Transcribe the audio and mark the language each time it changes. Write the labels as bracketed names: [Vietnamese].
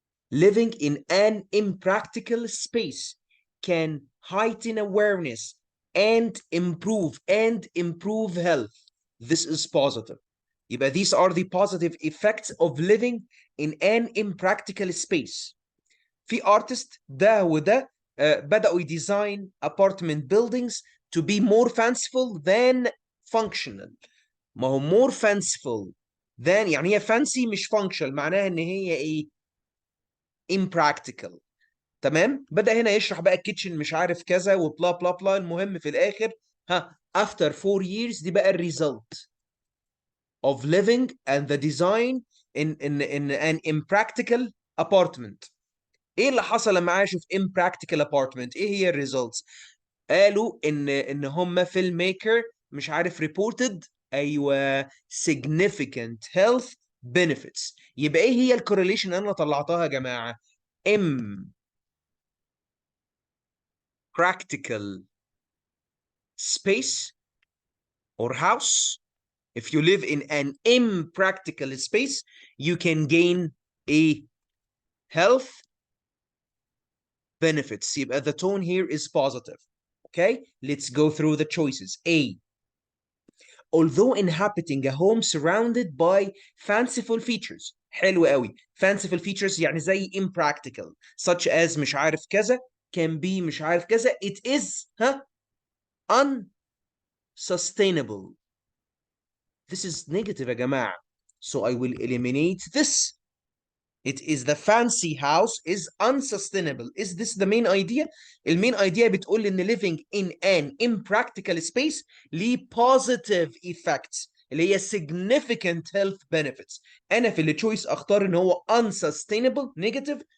[English] Living in an impractical space can heighten awareness and improve health. This is positive. [Arabic] يبقى [English] these are the positive effects of living in an impractical space. في artist [Arabic] ده وده بدأوا يديزاين [English] apartment buildings to be more fanciful than functional. [Arabic] ما هو [English] more fanciful than [Arabic] يعني هي fancy مش functional, معناها ان هي ايه impractical. تمام. بدأ هنا يشرح بقى الكيتشن مش عارف كذا وبلا بلا بلا. المهم في الاخر [English] after 4 years [Arabic] دي بقى الريزلت [English] of living and the design in an impractical apartment. [Arabic] ايه اللي حصل لما عاشوا في [English] impractical apartment؟ [Arabic] ايه هي الريزلتس؟ قالوا ان هم فيلم ميكر مش عارف reported ايوه [English] significant health benefits. [Arabic] يبقى ايه هي الكورليشن اللي انا طلعتها يا جماعه؟ [English] practical space or house. If you live in an impractical space, you can gain a health benefits. [Arabic] يبقى [English] the tone here is positive. Okay, let's go through the choices. A. Although inhabiting a home surrounded by fanciful features. [Arabic] حلو قوي. [English] Fanciful features [Arabic] يعني زي [English] impractical such as [Arabic] مش عارف كذا [English] can be [Arabic] مش عارف كذا. [English] It is unsustainable. This is negative [Arabic] يا جماعة. [English] So I will eliminate this. It is the fancy house is unsustainable. Is this the main idea? المين idea [Arabic] بتقول إن [English] living in an impractical space ليه positive effects [Arabic] اللي هي [English] significant health benefits. [Arabic] أنا في اللي choice أختار إن هو [English] unsustainable negative.